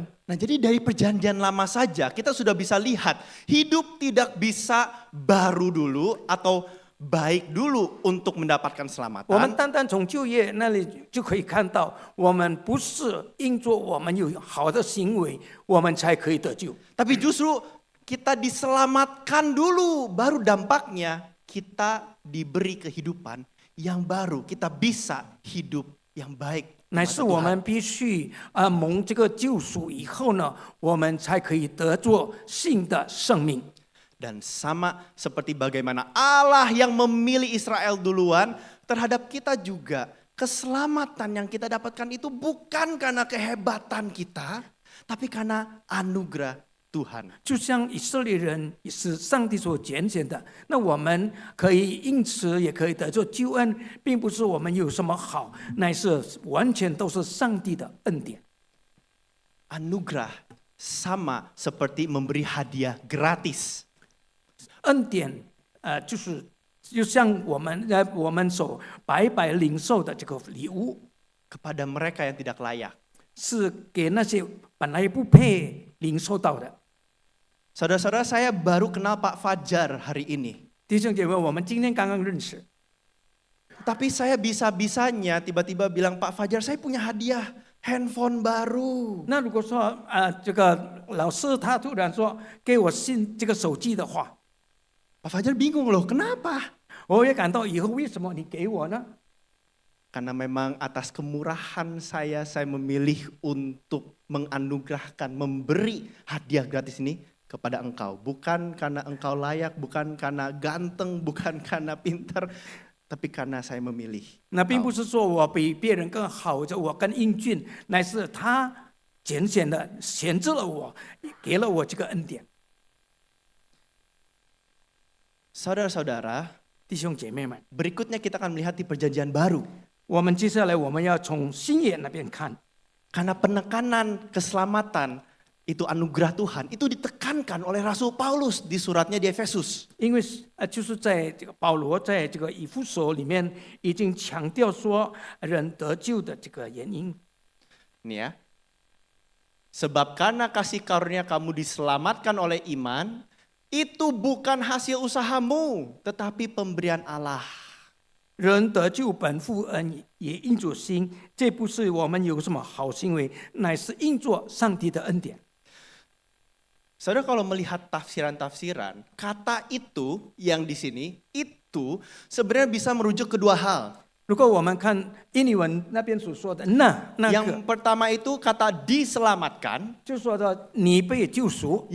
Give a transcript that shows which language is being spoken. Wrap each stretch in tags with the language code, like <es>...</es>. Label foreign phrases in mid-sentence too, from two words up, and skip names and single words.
<id>Nah, jadi dari perjanjian lama saja kita sudah bisa lihat hidup tidak bisa baru dulu atau baik dulu untuk mendapatkan</id> <zh>我们</zh> <id>selamatan.</id> <zh>单单从就业那里就可以看到，我们不是因着我们有好的行为，我们才可以得救。</zh> <id>Tapi justru kita diselamatkan dulu, baru dampaknya kita diberi kehidupan yang baru. Kita bisa hidup yang baik.</id> <zh>乃是我们必须蒙这个救赎以后呢，我们才可以得着新的生命。</zh> <id>Dan sama seperti bagaimana Allah yang memilih Israel duluan, terhadap kita juga keselamatan yang kita dapatkan itu bukan karena kehebatan kita, tapi karena anugerah Tuhan.</id> <zh>就像以色列人也是上帝所拣选的，那我们可以因此也可以得着救恩，并不是我们有什么好，乃是完全都是上帝的恩典。</zh> <id>Anugerah sama seperti memberi hadiah gratis.</id> <zh>恩典就是就像我们所白白领受的这个礼物，</zh> <id>kepada mereka yang tidak layak.</id> <zh>是给那些本来不配领受到的。</zh> <id>Saudara-saudara, saya baru kenal Pak Fajar hari ini.</id> <zh>弟兄姐妹，我们今天刚刚认识，</zh> <id>Tapi saya bisa-bisanya tiba-tiba bilang, Pak Fajar, saya punya hadiah handphone baru.</id> <zh>那如果说这个老师他突然说给我这个手机的话，</zh> <id>Pak Fajar bingung loh, kenapa?</id> <zh>我也感到以后为什么你给我呢？</zh> <id>Karena memang atas kemurahan saya memilih untuk menganugerahkan, memberi hadiah gratis ini kepada engkau. Bukan karena engkau layak, bukan karena ganteng, bukan karena pintar, tapi karena saya memilih.</id> <zh>那并不是说我比别人更好，或者我更英俊，乃是他选择了我，给了我这个恩典。</zh> <id>Saudara-saudara,</id> <zh>弟兄姐妹们，</zh> <id>berikutnya kita akan melihat di perjanjian baru.</id> <zh>我们接下来我们要从新约那边看，</zh> <id>Karena penekanan keselamatan itu anugerah Tuhan, itu ditekankan oleh Rasul Paulus di suratnya di Efesus.</id> <zh>因为就是在这个保罗在这个以弗所里面已经强调说人得救的这个原因。</zh> <id>Ini ya. Sebab karena kasih karunia kamu diselamatkan oleh iman, itu bukan hasil usahamu, tetapi pemberian Allah.</id> <zh>人得救本乎恩，也因着心，这不是我们有什么好行为，乃是因着上帝的恩典。</zh> <id>Saudara, kalau melihat tafsiran-tafsiran, kata itu yang di sini, itu sebenarnya bisa merujuk kedua hal.</id> <zh>如果我们看印尼文那边所说的那个，</zh> <id>Yang pertama itu kata diselamatkan,</id> <zh>就说到你被救赎；</zh>